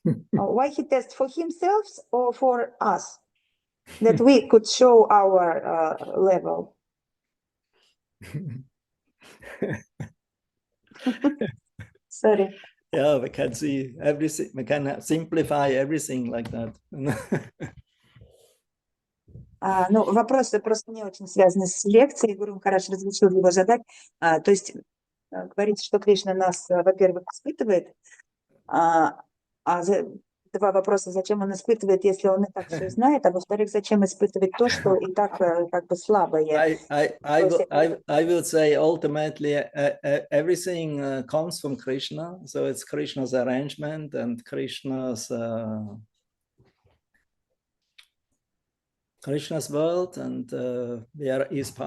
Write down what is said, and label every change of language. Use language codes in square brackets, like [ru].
[en] Why he tests for himself or for us? That we could show our level. Sorry. Yeah, we can see everything. We can simplify everything like that. [ru] Ну, вопросы просто не очень связаны с лекцией. Гуру Махарадж разрешил его задать. То есть говорится, что Кришна нас, во-первых, испытывает. Два вопроса: зачем он испытывает, если он и так все знает, а во-вторых, зачем испытывать то, что и так как бы слабое. [en] I would say ultimately everything comes from Krishna, so it's Krishna's arrangement and Krishna's world, and we are his